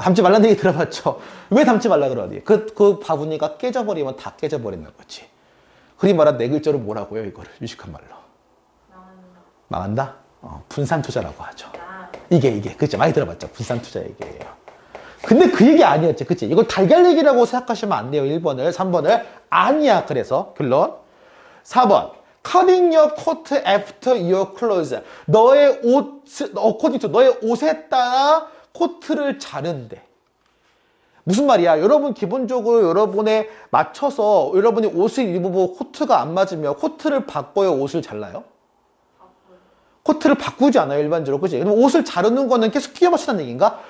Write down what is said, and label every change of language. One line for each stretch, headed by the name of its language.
Korean: 담지 말라는 얘기 들어봤죠? 왜 담지 말라 그러니? 그 바구니가 깨져버리면 다 깨져버리는 거지. 흔히 말하는 네 글자로 뭐라고요, 이거를? 유식한 말로. 망한다? 분산 투자라고 하죠. 이게 그치? 많이 들어봤죠? 분산 투자 얘기예요. 근데 그 얘기 아니었지, 그치? 이걸 달걀 얘기라고 생각하시면 안 돼요. 1번을, 3번을. 아니야. 그래서 결론. 4번.
English: Cutting your coat after your clothes.
Korean: 너의 옷,
English: according to
Korean: 너의 옷에 따라 코트를 자른대. 무슨 말이야? 여러분 기본적으로 여러분에 맞춰서 여러분이 옷을 입어보고 코트가 안 맞으면 코트를 바꿔야 옷을 잘라요? 코트를 바꾸지 않아요, 일반적으로. 그치? 그럼 옷을 자르는 거는 계속 끼워 맞춘다는 얘기인가?